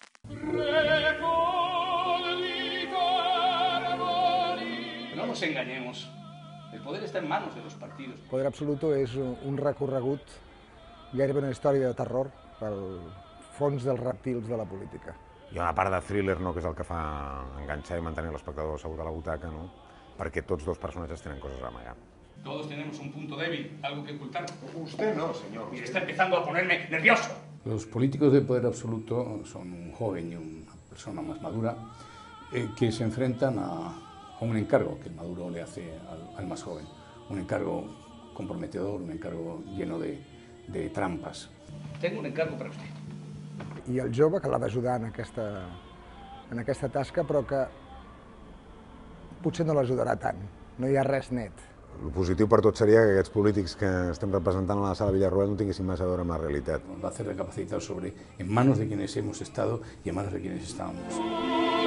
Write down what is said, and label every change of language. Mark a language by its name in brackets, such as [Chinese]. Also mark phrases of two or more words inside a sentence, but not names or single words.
[Spanish] No nos engañemos. El poder está en manos de los partidos. [Catalan] Poder Absoluto és un recorregut, gairebé una història de terror pel fons dels reptils de la política. Hi ha una part de thriller, no?, que és el que fa enganxar i mantenir l'espectador assegut a la butaca, no?, perquè tots dos personatges tenen coses a amagar. [Spanish] Todos tenemos un punto débil, algo que ocultar. Usted no, señor. Y está empezando a ponerme nervioso. Los políticos de Poder Absoluto son un joven y una persona más madura que se enfrentan a un encargo que Maduro le hace al más joven. Un encargo comprometedor, un encargo lleno de trampas. Tengo un encargo para usted. [Catalan] I el jove que l'ha d'ajudar en aquesta tasca, però que potser no l'ajudarà tant. No hi ha res net. El positiu per tot seria que aquests polítics que estem representant a la sala Villarroel no tinguessin massa a veure amb la realitat. [Spanish] Nos va a hacer recapacitar sobre en manos de quienes hemos estado y en manos de quienes estábamos.